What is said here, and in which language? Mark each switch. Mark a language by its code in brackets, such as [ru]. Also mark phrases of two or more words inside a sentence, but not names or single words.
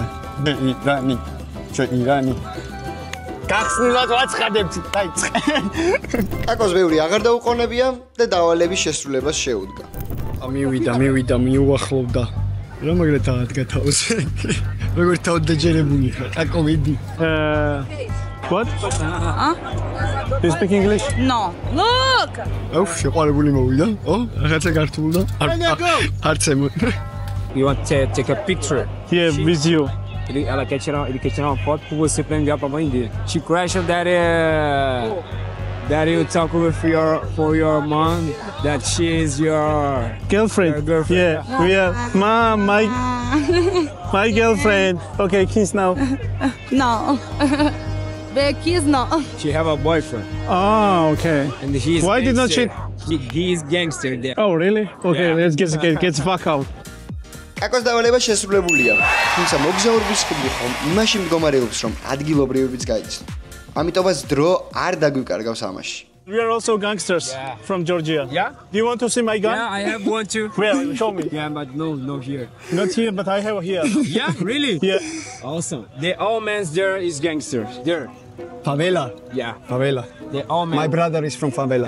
[ka] ჯეირანი. გახსნილად ვაცხადებთ, დაიწყე. კაკოს ბევრი აღარ დაუყოვნებია და დავალების შესრულებას შეუდგა. მივიდა, მიუახლოვდა. რა მაგრად აღდგა თავს. როგორ თავად დაჯერებული ხარ? კაკო მიდი. [en] What? You speak English? No. Look! [ka] აუ, შეყვარებული მოვიდა. რაღაცა გართულდა. არც ემო. [en] You want to take a picture? Yeah, with you. [pt] Ela quer tirar uma foto com você pra enviar pra mãe dele. [en] She crashed that you talk with for your mom that she is your girlfriend. Yeah. My girlfriend. Okay, kiss now. No. The kiss no. She have a boyfriend. Oh, okay. And he's Why did not she? He is gangster there. Oh, really? Okay, Yeah. let's get the fuck out. [ka] კაკოს დავალება შესრულებულია. თუმცა მოგზაურობის ხიბლი ხომ იმაში მდგომარეობს, რომ ადგილობრივებიც გაიცნო. ამიტომაც დრო არ დაგვიკარგავს ამაში. [en] We are also gangsters from Georgia. Yeah? Do you want to see my gun? Yeah, I have one too. Where? Show me. Yeah, but no here. Not here, but I have here. Yeah, really? Yeah. Awesome. The old man's there is gangsters. There. Favela. Yeah. Favela. The old man. My brother is from favela.